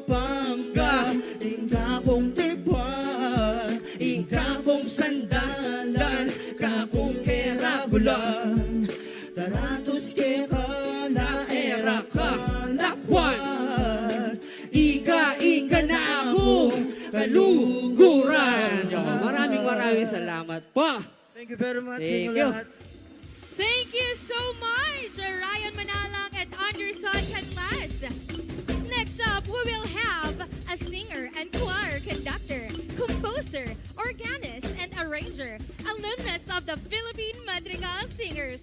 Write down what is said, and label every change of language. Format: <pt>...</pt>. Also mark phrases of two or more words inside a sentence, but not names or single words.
<pam>bangga, ingka kong tipan, ingka kong sandalan, kakong keragulan, taratos ke ka na era ka lakwan, ika na ako kaluguran.</pam> <tl>Maraming salamat po.</tl> <en>Thank you very much. Thank you. Thank you so much, Ryan Manalang and Anderson Canlas. Next up, we will have a singer and choir conductor, composer, organist, and arranger, alumnus of the Philippine Madrigal Singers.</en>